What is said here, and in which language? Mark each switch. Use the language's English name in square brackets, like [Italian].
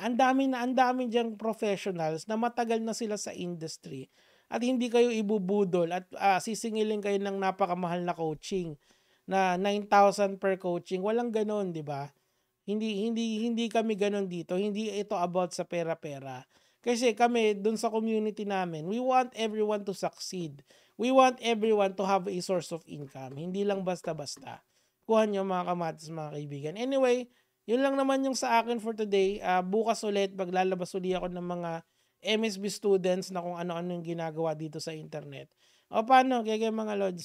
[Filipino] Ang dami diyang professionals na matagal na sila sa industry at hindi kayo ibubudol at, sisingilin kayo ng napakamahal na coaching na 9,000 per coaching, walang gano'n, 'di ba? Hindi hindi hindi kami gano'n dito, hindi ito about sa pera-pera. Kasi kami dun sa community namin, [English] we want everyone to succeed. We want everyone to have a source of income, [Filipino] hindi lang basta-basta. Kuha niyo mga kamatis, mga kaibigan. Anyway, yun lang naman yung sa akin for today. Bukas ulit maglalabas uli ako ng mga MSB students na kung ano-ano yung ginagawa dito sa internet. O paano, kaya mga lods?